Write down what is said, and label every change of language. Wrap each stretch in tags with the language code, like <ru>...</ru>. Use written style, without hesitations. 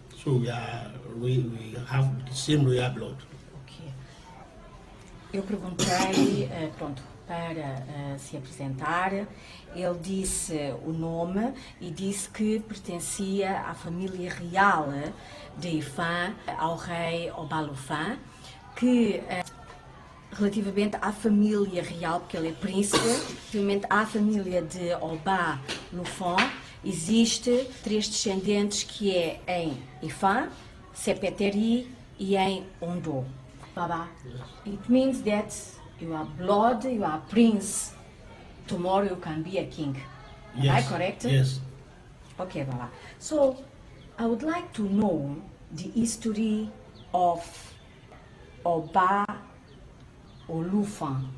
<en>So we have the same royal blood. Ok.</en> <pt>Eu perguntei, pronto, para se apresentar. Ele disse o nome e disse que pertencia à família real de Ifá, ao rei Obalufã, que relativamente à família real, porque ele é príncipe, relativamente à família de Obalufon, existe 3 descendentes, que é em Ifá, Sepeteri e em Ondo.</pt> <en>Baba, it means that you are blood, you are prince. Tomorrow you can be a king. Yes. Am I correct? Yes. Okay, Baba. So, I would like to know the history of Oba Olufan.</en>